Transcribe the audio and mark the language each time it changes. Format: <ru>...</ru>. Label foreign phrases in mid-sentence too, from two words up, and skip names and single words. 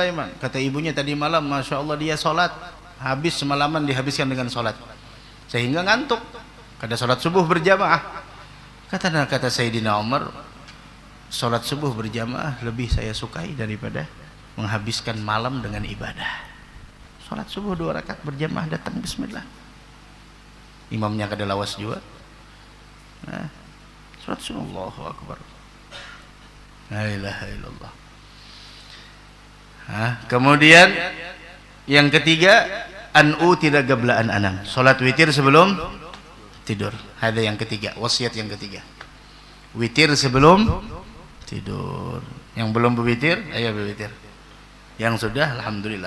<id>Kata ibunya tadi malam,</id> <ar>masya Allah</ar> <id>dia sholat. habis semalaman dihabiskan dengan sholat sehingga ngantuk.</id> <bjn>Kada sholat subuh berjamaah.</bjn> <id>Kata Sayyidina Umar, sholat subuh berjamaah lebih saya sukai daripada menghabiskan malam dengan ibadah.</id> <bjn>Sholat subuh 2 rakaat berjamaah datang bismillah, imamnya kada lawas juga.</bjn> <id>Nah, sholat subuh</id> <ar>Allahu Akbar, la ilaha illallah.</ar> <id>Kemudian yang ketiga, tidak</id> <ar>gablaan anam,</ar> <id>sholat witir sebelum tidur. Ada yang ketiga, wasiat yang ketiga, witir sebelum tidur. Yang belum berwitir, ayo berwitir. Yang sudah, alhamdulillah.</id>